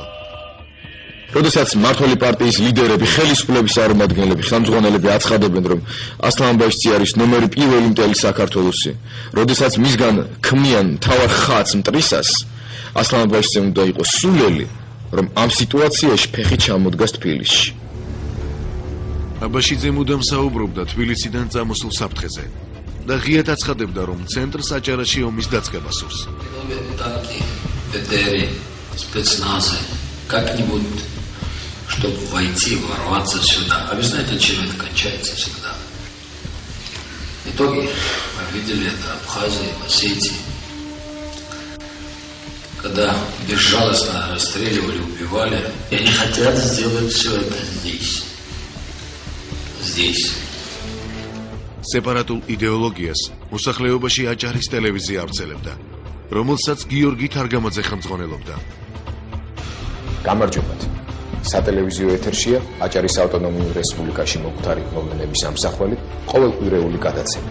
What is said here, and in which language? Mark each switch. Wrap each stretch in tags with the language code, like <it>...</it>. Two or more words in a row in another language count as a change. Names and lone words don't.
<ka>როდესაც მმართველი პარტიის ლიდერები, ხელისუფლების წარმომადგენლები, ხელმძღვანელები აცხადებენ, რომ ასლან აბაშიძე არის ნომერი პირველი მთელი საქართველოსი, როდესაც მისგან ქმნიან მთავარ ხატს მტრისას, ასლან აბაშიძემ უნდა იყოს სულელი, რომ ამ სიტუაციაში ფეხი ჩამოდგას თბილისში. აბაშიძე მუდამ საუბრობდა თბილისიდან წამოსულ საფრთხეზე და ღიად აცხადებდა, რომ ცენტრს აჭარაში ომის დაწყება სურს.</ka> <ru>Как-нибудь, чтобы войти, ворваться сюда. А вы знаете, чем это кончается всегда? В итоге мы видели это в Абхазии, в Осетии. Когда безжалостно расстреливали, убивали. И они хотят сделать все это здесь. Здесь.</ru> <ka>სეპარატულ იდეოლოგიას მოსახლეობაში აჭარის ტელევიზია ავრცელებდა, რომელსაც გიორგი თარგამაძე ხელმძღვანელობდა. გამარჯობათ. სატელევიზიო ეთერშია აჭარის ავტონომიურ რესპუბლიკაში მოხდარი მოვლენების ამსახველი ყოველკვირეული გადაცემა.</ka>